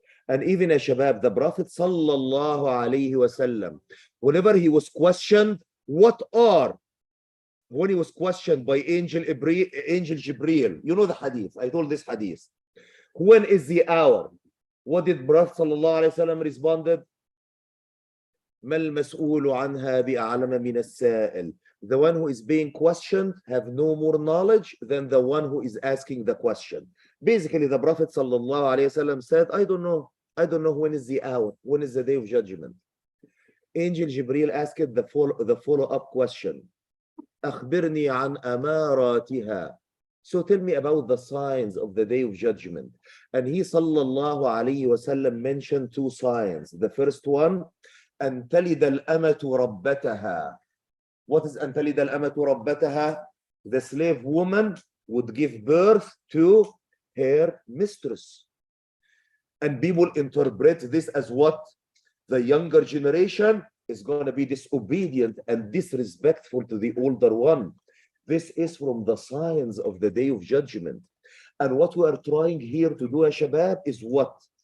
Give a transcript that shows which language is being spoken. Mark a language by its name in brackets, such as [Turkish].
[English] And even ya shabab, the Prophet sallallahu alayhi wasallam, whenever he was questioned, when he was questioned by Angel Jibreel, you know the hadith, I told this hadith. When is the hour? What did Prophet sallallahu alayhi wasallam responded? [Arabic] ما المسؤول عنها بأعلم من السائل. [English] The one who is being questioned have no more knowledge than the one who is asking the question. Basically, the Prophet sallallahu alayhi wasallam said, I don't know when is the hour, when is the day of judgment. Angel Jibreel asked the follow-up question. [Arabic] أخبرني عن أماراتها. [English] So tell me about the signs of the day of judgment. And he sallallahu alayhi wasallam mentioned two signs. The first one, [Arabic] أن تلد الأمة ربتها. [English] What is [Arabic] أن تلد الأمة ربتها? [English] The slave woman would give birth to her mistress. And people interpret this as what? The younger generation is going to be disobedient and disrespectful to the older one. This is from the signs of the day of judgment. And what we are trying here to do, Shabab, is what?